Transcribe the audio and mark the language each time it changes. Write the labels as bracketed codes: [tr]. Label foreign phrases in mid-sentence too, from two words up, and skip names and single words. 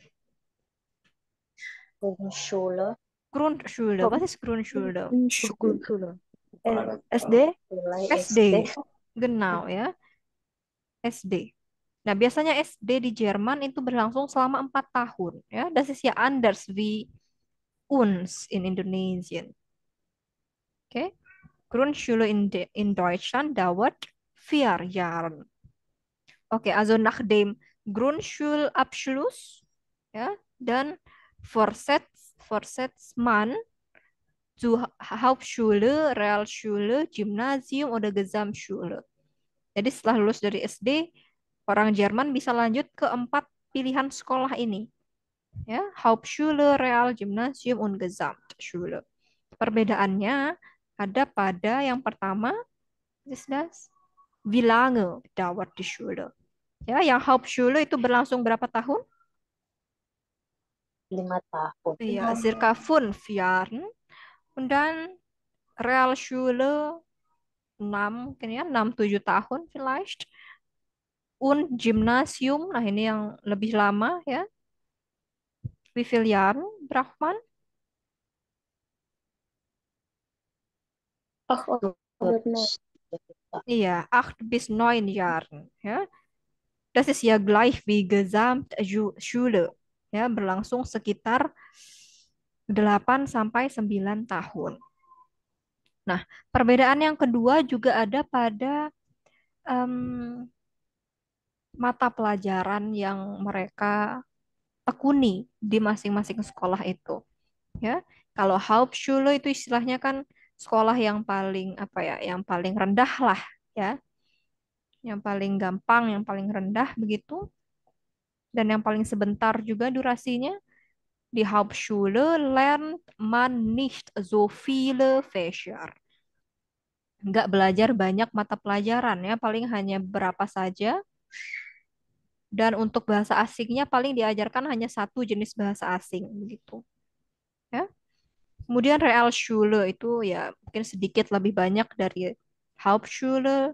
[de] Grundschule. Grundschule. Was ist Grundschule? Grundschule. [id] SD? Mulai SD. Genau ya. SD. Nah, biasanya SD di Jerman itu berlangsung selama 4 tahun. Ya, [de] das ist ja anders wie uns in Indonesien. Okay. Grundschule in Deutschland dauert 4 Jahre. Okay, also nach dem Grundschulabschluss, [id] ya, dan [de] Fortsetzung zur Hauptschule, Realschule, Gymnasium, oder Gesamtschule. [id] Jadi setelah lulus dari SD, orang Jerman bisa lanjut ke 4 pilihan sekolah ini. Ya, [de] Hauptschule, Real, Gymnasium, und Gesamtschule. [id] Perbedaannya ada pada yang pertama, [de] ist das? Wie lange dauert die Schule? [id] Ya, yang Hauptschule itu berlangsung berapa tahun? 5 tahun. [de] Ja, circa 5 Jahren. Und dann Realschule 6, [id] mungkin ya, 6-7 tahun vielleicht. [de] Und Gymnasium, [id] nah ini yang lebih lama ya. [de] Wie viel Jahren braucht man? Ach, oder no. Iya, 8 bis 9 Jahren. Ya. Das ist ja gleich wie Gesamtschule. [id] Ya, berlangsung sekitar 8 sampai 9 tahun. Nah, perbedaan yang kedua juga ada pada mata pelajaran yang mereka tekuni di masing-masing sekolah itu. Ya, kalau Hauptschule itu istilahnya kan sekolah yang paling apa ya, yang paling rendah lah, ya, yang paling gampang, yang paling rendah begitu, dan yang paling sebentar juga durasinya. [de] Di Hauptschule lernt man nicht so viele Fächer. [id] Nggak belajar banyak mata pelajaran ya, paling hanya berapa saja. Dan untuk bahasa asingnya paling diajarkan hanya satu jenis bahasa asing begitu. Ya. Kemudian Realschule itu ya mungkin sedikit lebih banyak dari Hauptschule.